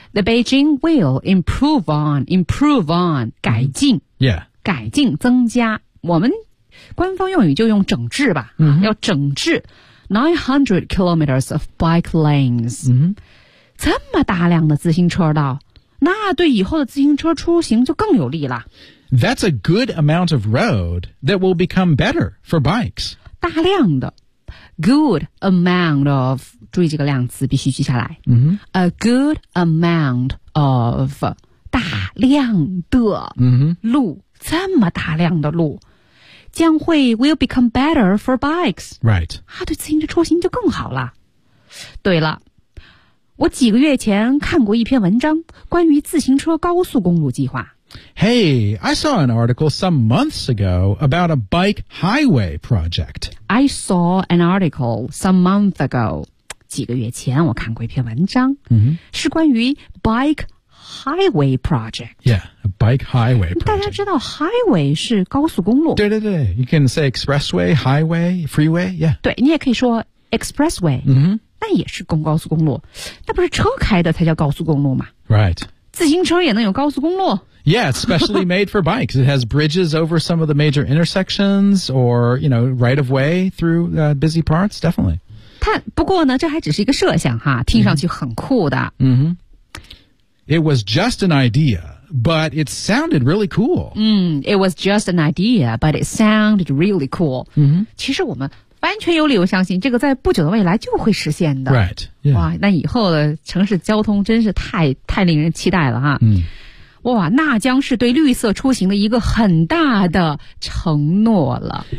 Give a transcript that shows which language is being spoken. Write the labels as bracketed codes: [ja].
[en] The Beijing will improve on [zh] 改进、 mm-hmm. Yeah 改进增加我们官方用语就用整治吧、 mm-hmm. 要整治 [en] 900 kilometers of bike lanes、 mm-hmm. [zh] 这么大量的自行车道那对以后的自行车出行就更有利了 [en] That's a good amount of road that will become better for bikes [zh] 大量的 [en] good amount of [zh] 注意这个量词必须记下来、 mm-hmm. [en] a good amount of [zh] 大量的路、 mm-hmm. 这么大量的路将会 [en] will become better for bikes. Right. [zh] 啊，对自行车出行就更好了。对了，我几个月前看过一篇文章，关于自行车高速公路计划。 [en] Hey, I saw an article some months ago about a bike highway project. I saw an article some months ago. [zh] 几个月前我看过一篇文章、 mm-hmm. 是关于 [en] bike highway project. Yeah. Bike highway project. [zh] 大家知道 highway 是高速公路。对对对 [en] ,you can say expressway, highway, freeway, yeah. [zh] 对你也可以说 expressway, 嗯、mm-hmm. 那也是高速公路。那不是车开的才叫高速公路吗 [en] ?Right. [zh] 自行车也能有高速公路。 [en] Yeah, specially made for bikes. It has bridges over some of the major intersections or, you know, right of way through、busy parts, definitely. [zh] 它不过呢这还只是一个设想哈听上去很酷的。 [en] 嗯、mm-hmm. It was just an idea. But it sounded really cool.、 Mm, it was just an idea, but it sounded really cool.、 Mm-hmm. [zh] 其实我们完全有理由相信这个在不久的未来就会实现的。 [en] Right.、Yeah. [zh] 哇那以后的城市交通真是太令人期待了啊。 Mm. 哇那将是对绿色出行的一个很大的承诺了。